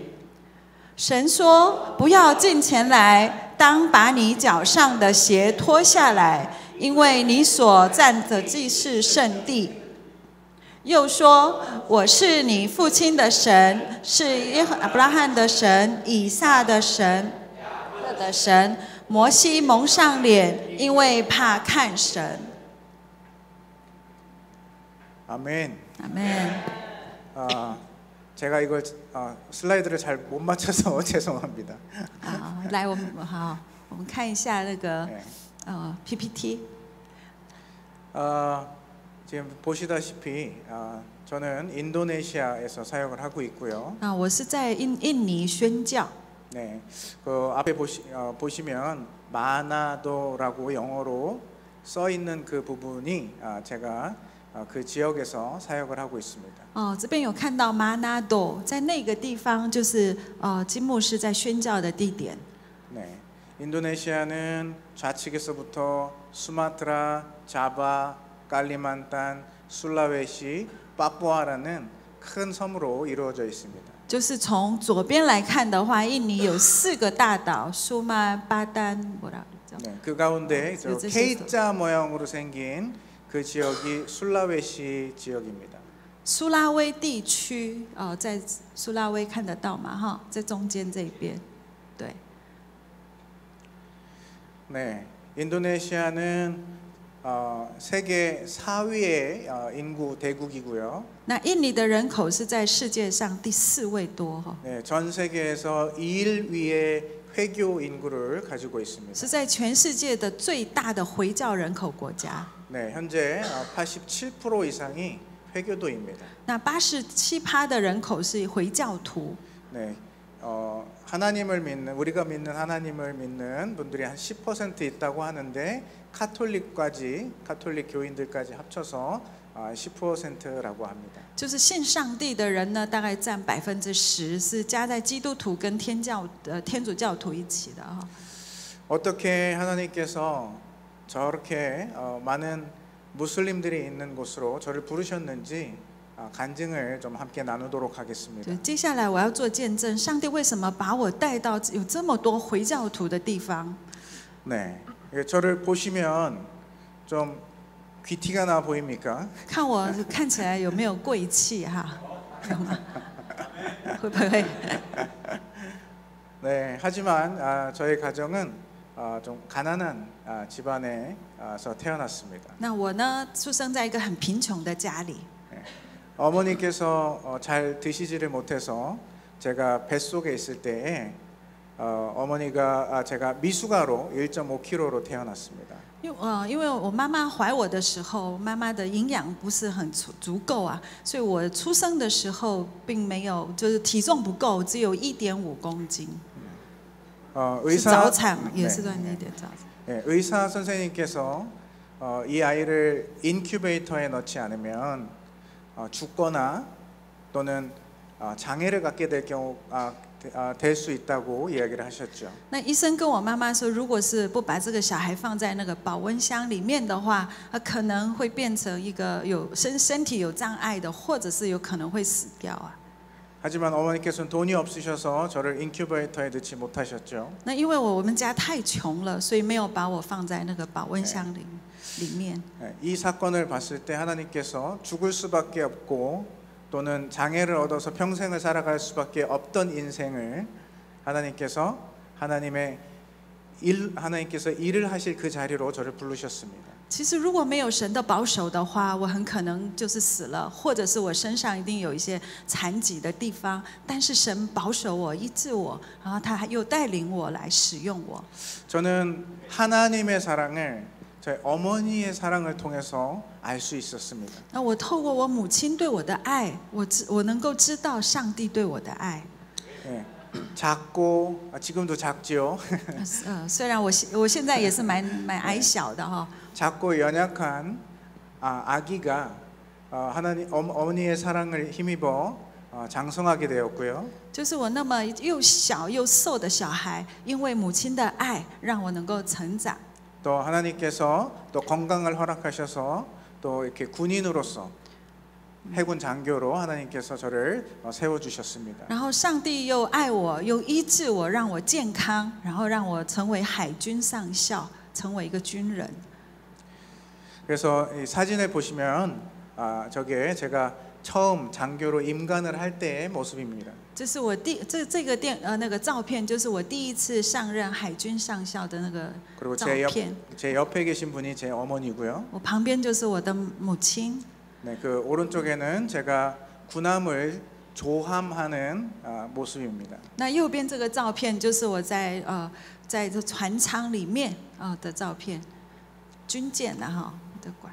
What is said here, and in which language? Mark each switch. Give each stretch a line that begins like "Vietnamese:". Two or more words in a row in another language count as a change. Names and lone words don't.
Chinese: 神说：“不要近前来，当把你脚上的鞋脱下来，因为你所站的既是圣地。” 又说：“我是你父亲的神，是亚伯拉罕的神、以撒的神、雅各的神。” 摩西蒙上脸，因为怕看神。
Korean: 아멘. 아멘. 제가 이걸 슬라이드를 잘 못 맞춰서 죄송합니다.
Chinese: 来，我们看一下那个 PPT。
Korean: 지금 보시다시피 저는 인도네시아에서 사역을 하고 있고요.
Chinese: 我是在印尼宣教。
Korean: 네, 그 앞에 보시면 마나도라고 영어로 써 있는 그 부분이 제가 그 지역에서 사역을 하고 있습니다.
Chinese: 这边有看到马纳多，在那个地方就是金牧师在宣教的地点。
Korean: 네, 인도네시아는 좌측에서부터 수마트라, 자바, 칼리만탄, 술라웨시, 파푸아라는 큰 섬으로 이루어져 있습니다.
Chinese: 就是从左边来看的话，印尼有4个大岛，苏马巴丹 뭐라
Korean: 네, 그 가운데 K자 모양으로 생긴 그 지역이 술라웨시 지역입니다.
Chinese: 苏拉威地区，在苏拉威看得到吗？哈，在中间这边，对。
Korean: 네, 인도네시아는 세계 4위의 인구 대국이고요.
Chinese: 那印尼的人口是在世界上第4位多哈，
Korean: 네, 전 세계에서 2일 위의 회교 인구를 가지고 있습니다.
Chinese: 是在全世界的最大的回教人口国家。
Korean: 네, 현재 87% 이상이 회교도입니다.
Chinese: 那87%的人口是回教徒。
Korean: 네, 하나님을 믿는 우리가 믿는 하나님을 믿는 분들이 한 10% 있다고 하는데 카톨릭 교인들까지 합쳐서 10%라고 합니다.
Chinese: 就是信上帝的人呢，大概占10%，是加在基督徒跟天主教徒一起的哈。
Korean: 어떻게 하나님께서 저렇게 많은 무슬림들이 있는 곳으로 저를 부르셨는지 간증을 좀 함께 나누도록 하겠습니다.
Chinese: 接下来我要做见证，上帝为什么把我带到有这么多回教徒的地方？
Korean: 네, 저를 보시면 좀 귀티가 나 보입니까?
Chinese: 看我看起来有没有贵气哈？有吗？会不会？
Korean: 네, 하지만 저희 가정은 좀 가난한 집안에서 태어났습니다.
Chinese: 那我呢，出生在一个很贫穷的家里。
Korean: 어머니께서 잘 드시지를 못해서 제가 뱃속에 있을 때에 어머니가 제가 미숙아로 1.5kg로 태어났습니다.
Chinese: 因为我妈妈怀我的时候，妈妈的营养不是很足够啊，所以我出生的时候并没有，就是体重不够，只有1.5公斤。是早产，也是断那点早产。
Korean: 네, 의사 선생님께서 이 아이를 인큐베이터에 넣지 않으면 죽거나 또는 장애를 갖게 될 경우 될 수 있다고 이야기를 하셨죠.
Chinese: 那医生跟我妈妈说，如果是不把这个小孩放在那个保温箱里面的话，可能会变成一个有身体有障碍的，或者是有可能会死掉啊。
Korean: 하지만 어머니께서는 돈이 없으셔서 저를 인큐베이터에 넣지 못하셨죠.
Chinese: 那因为我们家太穷了，所以没有把我放在那个保温箱里面。
Korean: 이 사건을 봤을 때 하나님께서 죽을 수밖에 없고 또는 장애를 얻어서 평생을 살아갈 수밖에 없던 인생을 하나님께서 일을 하실 그 자리로 저를 부르셨습니다.
Chinese: 其实如果没有神的保守的话，我很可能就是死了，或者是我身上一定有一些残疾的地方。但是神保守我、医治我，然后他又带领我来使用我。
Korean: 저는 하나님의 사랑을 저희 어머니의 사랑을 통해서 알 수 있었습니다.
Chinese: 那我透过我母亲对我的爱，我能够知道上帝对我的爱。
Korean: 네, 작고 지금도 작지요.
Chinese: 虽然我现在也是蛮矮小的哈。
Korean: 작고 연약한 아기가 어머니의 사랑을 힘입어 장성하게 되었고요.
Chinese: 就是我那么又小又瘦的小孩，因为母亲的爱，让我能够成长。
Korean: 또 하나님께서 또 건강을 허락하셔서 또 이렇게 군인으로서 해군 장교로 하나님께서 저를 세워 주셨습니다.
Chinese: 然后上帝又爱我，又医治我，让我健康，然后让我成为海军上校，成为一个军人。
Korean: 그래서 이 사진을 보시면 저게 제가 처음 장교로 임관을 할 때의 모습입니다.
Chinese: 这是我那个照片，就是我第一次上任海军上校的那个
Korean: 그리고
Chinese: 照片。
Korean: 제 옆에 계신 분이 제 어머니고요.
Chinese: 我旁边就是我的母亲。
Korean: 네, 그 오른쪽에는 제가 군함을 조함하는 모습입니다.
Chinese: 那右边这个照片就是我在这船舱里面的照片，军舰啊哈的管。